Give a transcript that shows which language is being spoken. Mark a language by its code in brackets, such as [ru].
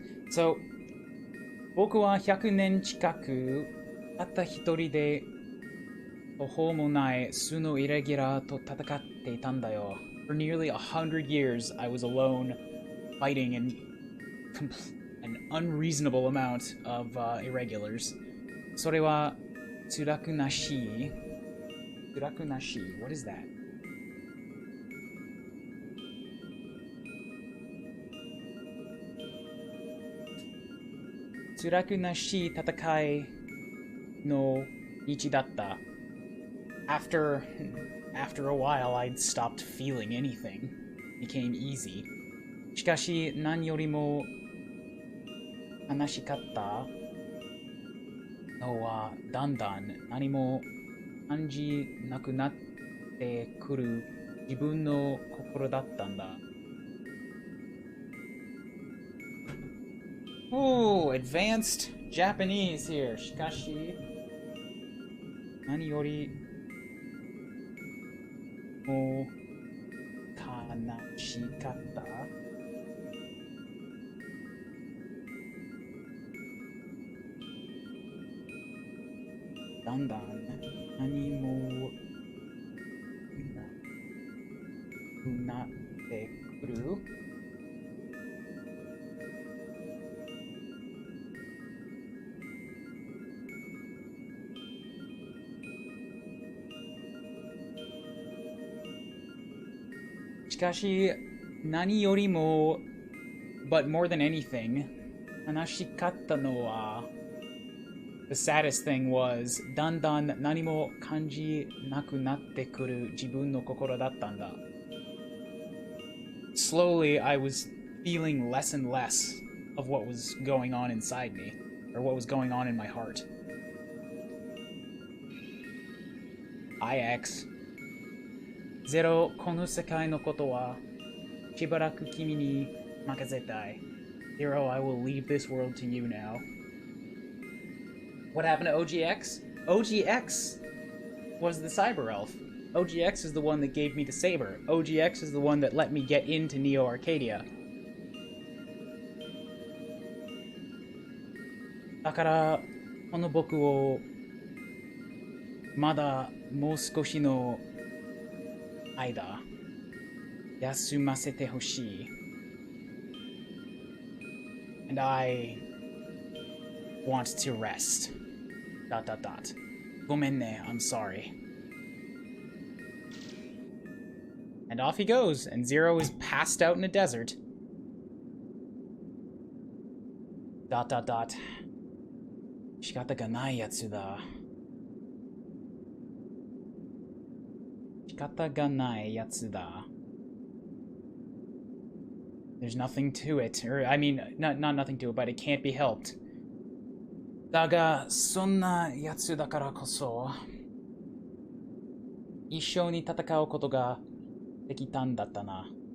[ja] So 僕は100年近くたった一人で途方もない数のイレギュラーと戦っていたんだよ。 [en] For nearly 100 years, I was alone, fighting an unreasonable amount of irregulars. [ja] それは辛くなし。 [en] What is that? [ja] 辛くなし戦いの道だった。 [en] After a while, I'd stopped feeling anything. It became easy. [ja] しかし、何よりも悲しかったのは、だんだん何も感じなくなってくる自分の心だったんだ。 [en] Ooh, advanced Japanese here. [ja] しかし、何よりも悲しかっただんだん何もなくなってくるしかし、何よりも、 [en] but more than anything, [ja] 悲しかったのは、 [en] the saddest thing was, [ja] だんだん何も感じなくなってくる自分の心だったんだ。 [en] Slowly, I was feeling less and less of what was going on inside me, or what was going on in my heart. IX Zero [ja] この世界のことはしばらく君に任せたい。 [en] Zero, I will leave this world to you now. What happened to OGX? OGX was the cyber elf. OGX is the one that gave me the saber. OGX is the one that let me get into Neo Arcadia. [ja] だからこの僕をまだもう少しの間休ませてほしい。 [en] And I want to rest. ... [ja] ごめんね, [en] I'm sorry. And off he goes, and Zero is passed out in a desert. ... [ja] 仕方がないやつだ。仕方がないやつだ。 [en] There's nothing to it, or I mean, not nothing to it, but it can't be helped. [ja] だが、そんなやつだからこそ、一緒に戦うことができたんだったな。